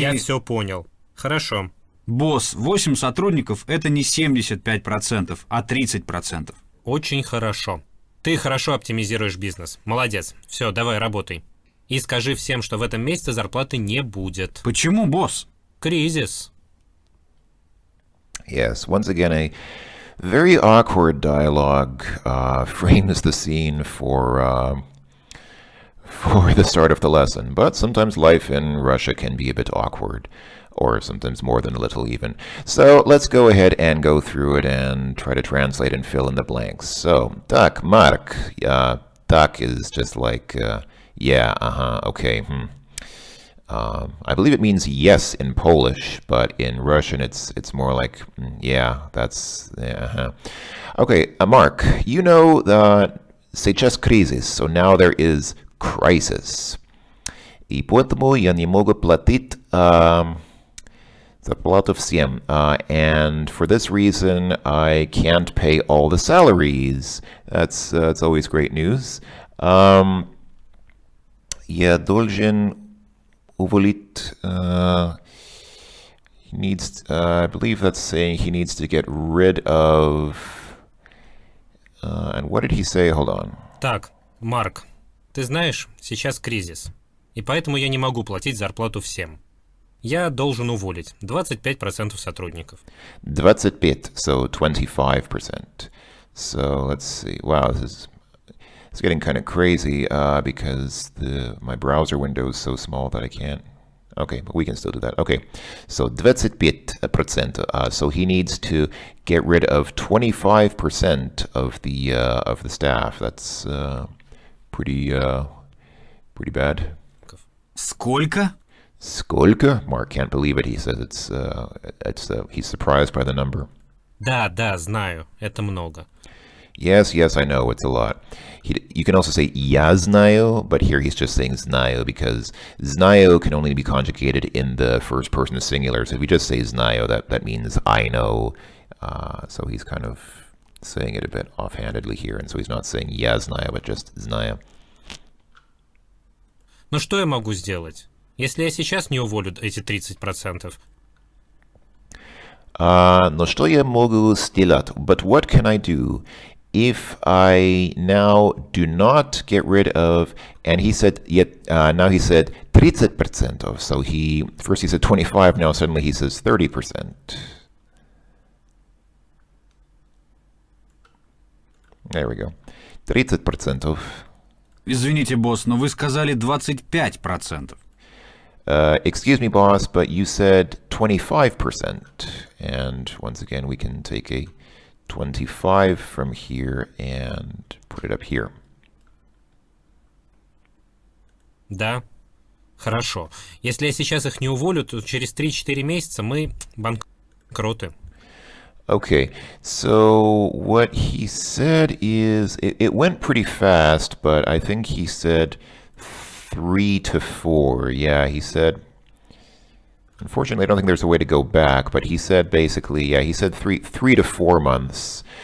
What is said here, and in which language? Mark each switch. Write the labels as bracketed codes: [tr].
[ru] Я все понял. Хорошо. Босс, 8 сотрудников – это не 75%, а 30%. Очень хорошо. Ты хорошо оптимизируешь бизнес. Молодец. Все, давай, работай. И скажи всем, что в этом месяце зарплаты не будет. Почему, босс? Кризис. [en] Yes, once again, a very awkward dialogue frames the scene for the start of the lesson. But sometimes life in Russia can be a bit awkward, or sometimes more than a little even. So let's go ahead and go through it and try to translate and fill in the blanks. So, так, Mark, Tak is just like, yeah, okay, I believe it means yes in Polish, but in Russian it's more like, yeah, that's, yeah, Okay, Mark, you know that [ru] сейчас кризис, [en] so now there is crisis. [ru] И поэтому я не могу платить зарплату всем. [en] And for this reason, I can't pay all the salaries. That's always great news. [ru] Я должен уволить. [en] He needs. I believe that's saying he needs to get rid of. And what did he say? Hold on. [ru] Так, Марк, ты знаешь, сейчас кризис. И поэтому я не могу платить зарплату всем. Я должен уволить 25% сотрудников. [en] 25, so 25%. So let's see. Wow, it's getting kind of crazy because my browser window is so small that I can't. Okay, but we can still do that. Okay, so 25%. So he needs to get rid of 25% of the staff. That's pretty bad. Сколько? [ru] Сколько? [en] Mark can't believe it. He says he's surprised by the number. [ru] Да, знаю, это много. [en] Yes, I know, it's a lot. You can also say [ru] я знаю, [en] but here he's just saying знаю because знаю can only be conjugated in the first person singular. So if you just say знаю, that means I know. So he's kind of saying it a bit offhandedly here, and so he's not saying [ru] я знаю, [en] but just знаю. [ru] Но что я могу сделать? Если я сейчас не уволю эти 30%? Но что я могу сделать? [en] But what can I do if I now do not get rid of, and he said, now he said 30%. So first he said 25, now suddenly he says 30%. There we go. 30%. Извините, босс, но вы сказали 25%. Excuse me, boss, but you said 25%. And once again, we can take a 25 from here and put it up here. [ru] Да, хорошо. Если я сейчас их не уволю, то через 3-4 месяца мы банкроты. [en] Okay, so what he said is, it went pretty fast, but I think he said 3 to 4. Yeah, he said, unfortunately, I don't think there's a way to go back, but he said basically, yeah, he said 3 to 4 months.